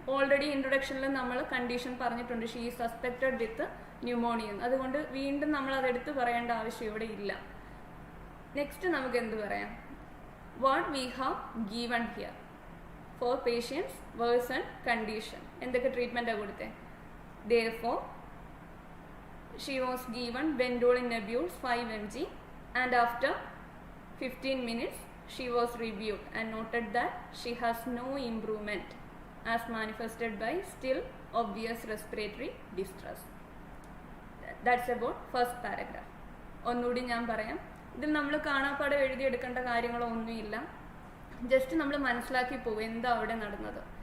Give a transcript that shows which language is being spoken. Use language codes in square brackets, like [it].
[ml] Already ഇൻട്രൊഡക്ഷനിൽ നമ്മൾ condition പറഞ്ഞിട്ടുണ്ട്, [en] She is suspected with pneumonia. [ml] അതുകൊണ്ട് വീണ്ടും നമ്മൾ അതെടുത്ത് പറയേണ്ട ആവശ്യം ഇവിടെ ഇല്ല. നെക്സ്റ്റ് നമുക്ക് എന്ത് പറയാം? [en] What we have given here for patients version condition. [ml] എന്തൊക്കെ ട്രീറ്റ്മെൻറ്റാണ് കൊടുത്തത്? [en] therefore she was given Benadryl nebules 5 mg and after 15 minutes she was reviewed and noted that she has no improvement as manifested by still obvious respiratory distress. That's about first paragraph. [ml] ഒന്നുകൂടി ഞാൻ പറയാം. ഇതിൽ നമ്മൾ കാണാപ്പാടെ എഴുതിയെടുക്കേണ്ട കാര്യങ്ങളോ ഒന്നുമില്ല. Just നമ്മൾ മനസ്സിലാക്കി പോകും എന്താ അവിടെ നടന്നത്.